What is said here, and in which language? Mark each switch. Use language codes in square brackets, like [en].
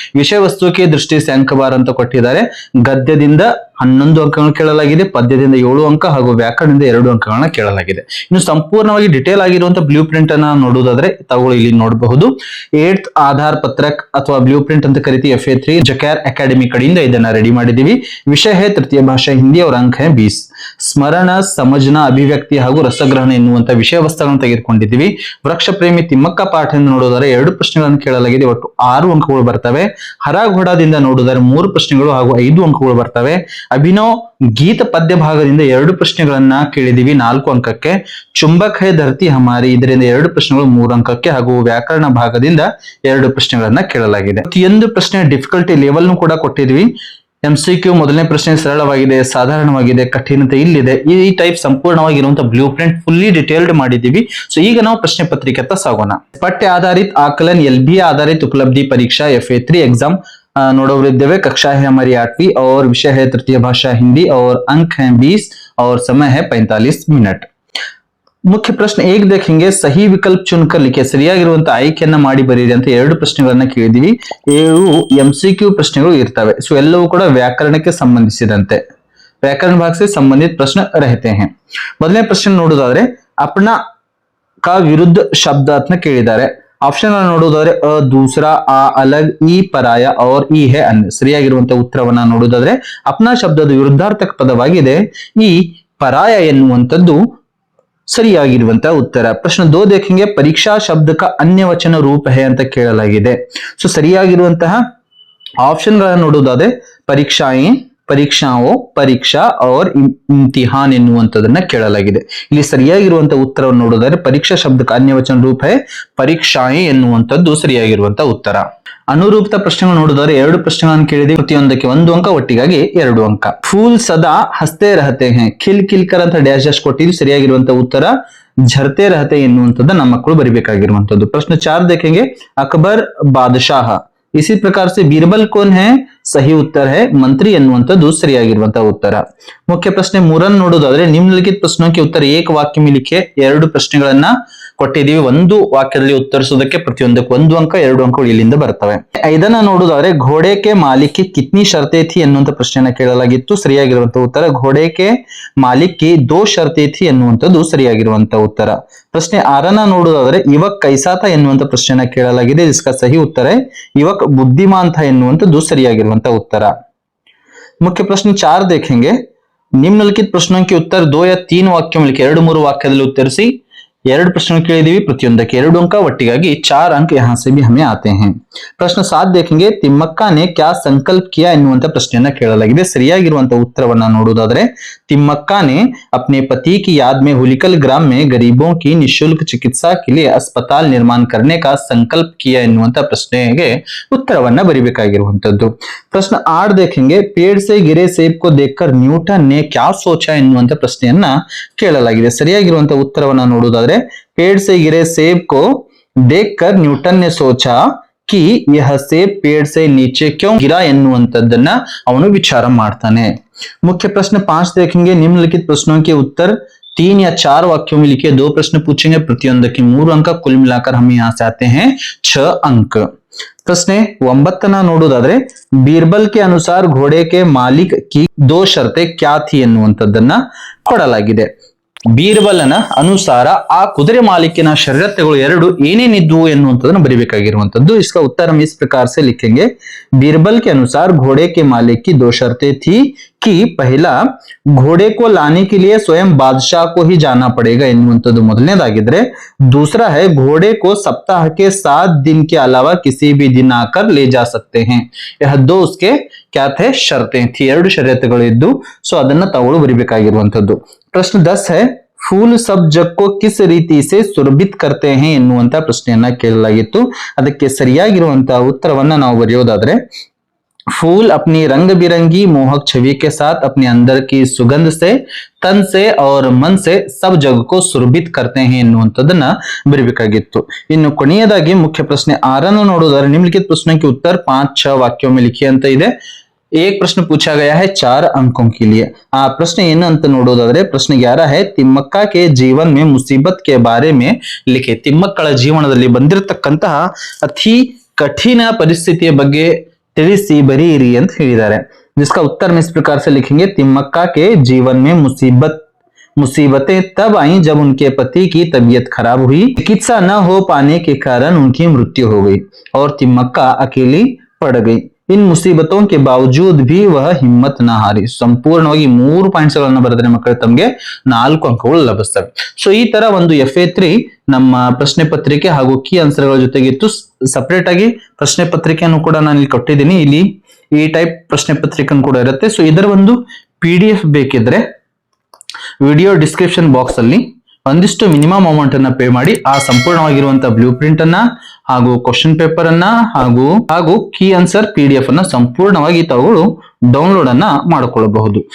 [kn] ವಿಷಯ ವಸ್ತುಕ್ಕೆ ದೃಷ್ಟಿ [hi] से अंक [kn] ಬಾರ್ ಅಂತ ಕೊಟ್ಟಿದ್ದಾರೆ. ಗದ್ಯದಿಂದ 11 ಅಂಕಗಳನ್ನು ಕೇಳಲಾಗಿದೆ, ಪದ್ಯದಿಂದ 7 ಅಂಕ ಹಾಗೂ ವ್ಯಾಕರಣದಿಂದ 2 ಅಂಕಗಳನ್ನ ಕೇಳಲಾಗಿದೆ. ಇನ್ನು ಸಂಪೂರ್ಣವಾಗಿ ಡಿಟೇಲ್ ಆಗಿರುವಂತಹ ಬ್ಲೂ ಪ್ರಿಂಟ್ ಅನ್ನ ನೋಡುವುದಾದ್ರೆ ತಾವು ಇಲ್ಲಿ ನೋಡಬಹುದು. 8th ಆಧಾರ್ ಪತ್ರಕ್ ಅಥವಾ ಬ್ಲೂ ಪ್ರಿಂಟ್ ಅಂತ ಕರಿತೀವಿ FA3 ಜಕಾರ ಅಕಾಡೆಮಿ ಕಡೆಯಿಂದ ಇದನ್ನ ರೆಡಿ ಮಾಡಿದೀವಿ. [hi] ವಿಷಯ है तृतीय भाषा हिंदी और अंक है 20. [kn] ಸ್ಮರಣ, ಸಮಜ್ನ, ಅಭಿವ್ಯಕ್ತಿ ಹಾಗೂ ರಸಗ್ರಹಣ ಎನ್ನುವಂತ ವಿಷಯ ವಸ್ತುಗಳನ್ನು ತೆಗೆದುಕೊಂಡಿದ್ದೀವಿ. ವೃಕ್ಷ ಪ್ರೇಮಿ ತಿಮ್ಮಕ್ಕ ಪಾಠ ಎಂದು ನೋಡುವುದಾದ್ರೆ 2 ಪ್ರಶ್ನೆಗಳನ್ನು ಕೇಳಲಾಗಿದೆ, ಒಟ್ಟು 6 ಅಂಕಗಳು ಬರ್ತವೆ. ಹರ ಘೋಡದಿಂದ ನೋಡುವುದಾದ್ರೆ 3 ಪ್ರಶ್ನೆಗಳು ಹಾಗೂ 5 ಅಂಕಗಳು ಬರ್ತವೆ. ಅಭಿನವ್ ಗೀತ ಪದ್ಯ ಭಾಗದಿಂದ 2 ಪ್ರಶ್ನೆಗಳನ್ನ ಕೇಳಿದೀವಿ, 4 ಅಂಕಕ್ಕೆ. ಚುಂಬಕ್ ಹೈ ಧರತಿ ಹಮಾರಿ ಇದರಿಂದ 2 ಪ್ರಶ್ನೆಗಳು 3 ಅಂಕಕ್ಕೆ ಹಾಗೂ ವ್ಯಾಕರಣ ಭಾಗದಿಂದ 2 ಪ್ರಶ್ನೆಗಳನ್ನ ಕೇಳಲಾಗಿದೆ. ಪ್ರತಿಯೊಂದು ಪ್ರಶ್ನೆ ಡಿಫಿಕಲ್ಟಿ ಲೆವೆಲ್ ಕೂಡ ಕೊಟ್ಟಿದ್ವಿ. MCQ ಮೊದಲನೇ ಪ್ರಶ್ನೆ ಸರಳವಾಗಿದೆ, ಸಾಧಾರಣವಾಗಿದೆ, ಕಠಿಣತೆ ಇಲ್ಲಿದೆ. ಈ type ಸಂಪೂರ್ಣವಾಗಿರುವಂತಹ blue print fully detailed ಮಾಡಿದೀವಿ. ಸೊ ಈಗ ನಾವು ಪ್ರಶ್ನೆ ಪತ್ರಿಕೆ ಹತ್ತ ಸಾಗೋಣ. ಪಠ್ಯ ಆಧಾರಿತ ಆಕलन LBA [hi] आधारित उपलब्धि परीक्षा [kn] FA3 एग्जाम नोड़ोरिದ್ದೇವೆ. [hi] कक्षा है हमारी 8वीं और विषय है तृतीय भाषा हिंदी और अंक हैं 20 और समय है 45 मिनट. मुख्य प्रश्न 1 देखेंगे, सही विकल्प चुनकर लिखे. [kn] ಸರಿಯಾಗಿರುವಂತ ಆಯ್ಕೆಯನ್ನ ಮಾಡಿ ಬರೀರಿ ಅಂತ 2 ಪ್ರಶ್ನೆಗಳನ್ನ ಕೇಳಿದೀವಿ. 7 MCQ ಪ್ರಶ್ನೆಗಳು ಇರ್ತವೆ. ಸೊ ಎಲ್ಲವೂ ಕೂಡ ವ್ಯಾಕರಣಕ್ಕೆ ಸಂಬಂಧಿಸಿದಂತೆ [hi] व्याकरण भाग से संबंधित प्रश्न रहते हैं. [kn] ಮೊದಲನೇ ಪ್ರಶ್ನೆ ನೋಡೋದಾದ್ರೆ [hi] अपना का विरुद्ध शब्द [kn] ಅಂತ ಕೇಳಿದ್ದಾರೆ. [hi] ಆಪ್ಷನ್ ಅನ್ನು ನೋಡೋದಾದ್ರೆ ಅ, दूसरा, आ, अलग, ई, पराया और ई है अन्य. [kn] ಸರಿಯಾಗಿರುವಂತಹ ಉತ್ತರವನ್ನ ನೋಡೋದಾದ್ರೆ अपना ಶಬ್ದದ ವಿರುದ್ಧಾರ್ಥಕ ಪದವಾಗಿದೆ ಈ ಪರಾಯ ಎನ್ನುವಂಥದ್ದು ಸರಿಯಾಗಿರುವಂತಹ ಉತ್ತರ. [hi] ಪ್ರಶ್ನೆ 2 देखेंगे, परीक्षा शब्द का अन्य वचन रूप है [kn] ಅಂತ ಕೇಳಲಾಗಿದೆ. ಸೊ ಸರಿಯಾಗಿರುವಂತಹ ಆಪ್ಷನ್ ಗಳನ್ನು ನೋಡೋದಾದ್ರೆ ಪರೀಕ್ಷಾಯೇ, ಪರೀಕ್ಷಾओ, ಪರೀಕ್ಷಾ और इम्तिहान ಎನ್ನುವಂತದನ್ನ ಕೇಳಲಾಗಿದೆ. ಇಲ್ಲಿ ಸರಿಯಾಗಿರುವಂತಹ ಉತ್ತರವನ್ನು ನೋಡೋದಾದ್ರೆ ಪರೀಕ್ಷಾ ಶಬ್ದಕ್ಕೆ ಅನ್ಯ ವಚನ ರೂಪ है ಪರೀಕ್ಷಾಯೇ ಎನ್ನುವಂತದ್ದು ಸರಿಯಾಗಿರುವಂತಹ ಉತ್ತರ. ಅನುರೂಪತಾ ಪ್ರಶ್ನೆಗಳು ನೋಡಿದರೆ 2 ಪ್ರಶ್ನೆಗಳನ್ನು ಕೇಳಿದೀವಿ, ಪ್ರತಿಯೊಂದಕ್ಕೆ 1 ಅಂಕ, ಒಟ್ಟಿಗಾಗಿ 2 ಅಂಕ. [hi] ಫೂಲ್ ಸದಾ ಹಸ್ತೆ ರಹತೆ हैं, ಖಿಲ್ ಖಿಲ್ಕರ್ ಅಂತ ಡ್ಯಾಶ್ ಕೊಟ್ಟಿದ್ವಿ. [kn] ಸರಿಯಾಗಿರುವಂತಹ ಉತ್ತರ ಝರ್ತೆ ರಹತೆ ಎನ್ನುವಂಥದ್ದು ನಮ್ಮ ಮಕ್ಕಳು ಬರಿಬೇಕಾಗಿರುವಂತದ್ದು. [hi] ಪ್ರಶ್ನೆ 4 देखेंगे, अकबर बादशाह. इसी प्रकार से बीरबल कौन है? सही उत्तर है मंत्री [kn] ಎನ್ನುವಂಥದ್ದು ಸರಿಯಾಗಿರುವಂತಹ ಉತ್ತರ. ಮುಖ್ಯ ಪ್ರಶ್ನೆ 3 ನೋಡೋದಾದ್ರೆ [hi] ನಿಮ್ನಲಿಖಿತ ಪ್ರಶ್ನೋं के उत्तर एक वाक्य में लिखे. [kn] 2 ಪ್ರಶ್ನೆಗಳನ್ನ ಕೊಟ್ಟಿದ್ದೀವಿ, 1 ವಾಕ್ಯದಲ್ಲಿ ಉತ್ತರಿಸೋದಕ್ಕೆ ಪ್ರತಿಯೊಂದಕ್ಕೆ 1 ಅಂಕ, 2 ಅಂಕಗಳು ಇಲ್ಲಿಂದ ಬರ್ತವೆ. ಇದನ್ನ ನೋಡೋದಾದ್ರೆ ಘೋಡೆ ಕೆ ಮಾಲಿಕ್ ಕಿ ಕಿತ್ನಿ ಶರ್ತೆ ಥಿ ಎನ್ನುವಂತ ಪ್ರಶ್ನೆಯನ್ನ ಕೇಳಲಾಗಿತ್ತು. ಸರಿಯಾಗಿರುವಂತಹ ಉತ್ತರ ಘೋಡೆ ಕೆ ಮಾಲಿಕ್ ಕಿ 2 ಶರ್ತೆ ಥಿ ಎನ್ನುವಂಥದ್ದು ಸರಿಯಾಗಿರುವಂತಹ ಉತ್ತರ. ಪ್ರಶ್ನೆ 6 ನೋಡೋದಾದ್ರೆ ಯುವಕ್ ಕೈಸಾತ ಎನ್ನುವಂತ ಪ್ರಶ್ನೆಯನ್ನ ಕೇಳಲಾಗಿದೆ. [hi] इसका सही उत्तर है ಯುವಕ್ ಬುದ್ಧಿಮಾಂತ [kn] ಎನ್ನುವಂಥದ್ದು ಸರಿಯಾಗಿರುವಂತಹ [hi] उत्तर. मुख्य प्रश्न 4 देखेंगे, निम्नलिखित प्रश्नों के उत्तर 2 या 3 वाक्यों में लिखे. [kn] 2-3 वाक्यದಲ್ಲಿ ಉತ್ತರಿಸಿ. 2 ಪ್ರಶ್ನೆ ಕೇಳಿದೀವಿ, ಪ್ರತಿಯೊಂದಕ್ಕೆ 2 ಅಂಕ, ಒಟ್ಟಿಗಾಗಿ 4 अंक [hi] यहाँ से भी हमें आते हैं. ಪ್ರಶ್ನೆ 7 देखेंगे ತಿಮ್ಮಕ್ಕ ने क्या संकल्प किया [kn] ಎನ್ನುವಂತ ಪ್ರಶ್ನೆಯನ್ನ ಕೇಳಲಾಗಿದೆ. ಸರಿಯಾಗಿರುವಂತಹ ಉತ್ತರವನ್ನ ನೋಡುವುದಾದ್ರೆ [hi] तिम्मक्का ने अपने पति की याद में हुलिकल ग्राम में गरीबों की निःशुल्क चिकित्सा के लिए अस्पताल निर्माण करने का संकल्प किया [kn] ಎನ್ನುವಂತ ಪ್ರಶ್ನೆಗೆ ಉತ್ತರವನ್ನ ಬರಿಬೇಕಾಗಿರುವಂತದ್ದು. [hi] ಪ್ರಶ್ನೆ 8 देखेंगे पेड़ से गिरे सेब को देखकर न्यूटन ने क्या सोचा [kn] ಎನ್ನುವಂತ ಪ್ರಶ್ನೆಯನ್ನ ಕೇಳಲಾಗಿದೆ. ಸರಿಯಾಗಿರುವಂತಹ ಉತ್ತರವನ್ನ ನೋಡುವುದಾದ್ರೆ [hi] पेड़ से गिरे सेब को देखकर न्यूटन ने सोचा कि यह सेब पेड़ से नीचे क्यों गिरा [kn] ಎನ್ನುವಂತದ್ದನ್ನ ಅವನು ವಿಚಾರ ಮಾಡ್ತಾನೆ. [hi] मुख्य प्रश्न 5 देखेंगे निम्नलिखित प्रश्नों के उत्तर 3 या 4 वाक्यों में लिखे 2 प्रश्न पूछेंगे प्रतियोंदಕ್ಕೆ 3 अंक कुल मिलाकर हम यहाँ से आते हैं 6 अंक. प्रश्न 9 ನೋಡುವುದಾದ್ರೆ बीरबल के अनुसार घोड़े के मालिक की 2 शर्तें क्या थी [kn] ಎನ್ನುವಂತದ್ದನ್ನ ಕೊಡಲಾಗಿದೆ. ಬೀರ್ಬಲನ ಅನುಸಾರ ಆ ಕುದುರೆ ಮಾಲೀಕನ ಷರತ್ತುಗಳು 2 ಏನೇನಿದ್ವು ಎನ್ನುವಂತದನ್ನ ಬರಿಬೇಕಾಗಿರುವಂತದ್ದು. [hi] इसका उत्तर हम इस प्रकार से लिखेंगे बीरबल के अनुसार घोड़े के मालिक की 2 शर्तें थी कि पहला घोड़े को लाने के लिए स्वयं बादशाह को ही जाना पड़ेगा [kn] ಎನ್ನುವಂತದ್ದು ಮೊದಲನೇದಾಗಿದ್ರೆ [hi] दूसरा है घोड़े को सप्ताह के 7 दिन के अलावा किसी भी दिन आकर ले जा सकते हैं. यह 2 उसके क्या थे शर्तें थी. [kn] 2 ಷರತ್ತುಗಳು ಇದ್ದು ಸೊ ಅದನ್ನ ತಾವು ಬರಿಬೇಕಾಗಿರುವಂತದ್ದು. [hi] प्रश्न 10 है फूल सब जग को किस रीति से सुरभित करते हैं [kn] ಎನ್ನುವಂತ ಪ್ರಶ್ನೆಯನ್ನ ಕೇಳಲಾಗಿತ್ತು. ಅದಕ್ಕೆ ಸರಿಯಾಗಿರುವಂತಹ ಉತ್ತರವನ್ನ ನಾವು ಬರೆಯೋದಾದ್ರೆ [hi] फूल अपनी रंग बिरंगी मोहक छवि के साथ अपने अंदर की सुगंध से तन से और मन से सब जग को सुरभित करते हैं [kn] ಎನ್ನುವಂತದನ್ನ ಬರಿಬೇಕಾಗಿತ್ತು. ಇನ್ನು ಕೊನೆಯದಾಗಿ ಮುಖ್ಯ ಪ್ರಶ್ನೆ 6 ನೋಡೋದಾದ್ರೆ [hi] निम्नलिखित प्रश्नों के उत्तर 5-6 वाक्यों में लिखिए [kn] ಅಂತ ಇದೆ. [hi] एक प्रश्न पूछा गया है 4 अंकों के लिए. आ प्रश्न [kn] ಏನು ಅಂತ ನೋಡೋದಾದ್ರೆ ಪ್ರಶ್ನೆ 11 [hi] है ತಿಮ್ಮಕ್ಕ के जीवन में मुसीबत के बारे में लिखे. [kn] ತಿಮ್ಮಕ್ಕಳ ಜೀವನದಲ್ಲಿ ಬಂದಿರತಕ್ಕಂತಹ ಅತಿ ಕಠಿಣ ಪರಿಸ್ಥಿತಿಯ ಬಗ್ಗೆ ತಿಳಿಸಿ ಬರೀರಿ ಅಂತ ಹೇಳಿದ್ದಾರೆ. [hi] जिसका उत्तर हम इस प्रकार से लिखेंगे तिम्मक्का के जीवन में मुसीबतें तब आई जब उनके पति की तबीयत खराब हुई, चिकित्सा न हो पाने के कारण उनकी मृत्यु हो गई और तिम्मक्का अकेली पड़ गई. इन मुसीबतों के बावजूद भी वह हिम्मत न हारी. [kn] ಸಂಪೂರ್ಣವಾಗಿ 3 ಪಾಯಿಂಟ್ಸ್ ಗಳನ್ನ ಬರೆದ್ರೆ ಮಕ್ಕಳು ತಮಗೆ 4 ಅಂಕಗಳು ಲಭಿಸ್ತವೆ. ಸೊ ಈ ತರ ಒಂದು FA3 ನಮ್ಮ ಪ್ರಶ್ನೆ ಪತ್ರಿಕೆ ಹಾಗೂ ಕೀ ಆನ್ಸರ್ ಗಳ ಜೊತೆಗೆ ಇತ್ತು. ಸಪರೇಟ್ ಆಗಿ ಪ್ರಶ್ನೆ ಪತ್ರಿಕೆಯನ್ನು ಕೂಡ ನಾನು ಇಲ್ಲಿ ಕೊಟ್ಟಿದ್ದೀನಿ. ಇಲ್ಲಿ ಈ ಟೈಪ್ ಪ್ರಶ್ನೆ ಪತ್ರಿಕೆ ಕೂಡ ಇರುತ್ತೆ. ಸೊ ಇದರ ಒಂದು PDF ಬೇಕಿದ್ರೆ ವಿಡಿಯೋ ಡಿಸ್ಕ್ರಿಪ್ಷನ್ ಬಾಕ್ಸ್ ಅಲ್ಲಿ ಒಂದಿಷ್ಟು ಮಿನಿಮಮ್ ಅಮೌಂಟ್ ಅನ್ನ ಪೇ ಮಾಡಿ ಆ ಸಂಪೂರ್ಣವಾಗಿರುವಂತಹ ಬ್ಲೂ ಪ್ರಿಂಟ್ ಅನ್ನ ಹಾಗೂ ಕ್ವಶನ್ ಪೇಪರ್ ಅನ್ನ ಹಾಗೂ ಕೀ ಆನ್ಸರ್ PDF ಅನ್ನ ಸಂಪೂರ್ಣವಾಗಿ ತಾವುಗಳು ಡೌನ್ಲೋಡ್ ಅನ್ನ ಮಾಡಿಕೊಳ್ಳಬಹುದು.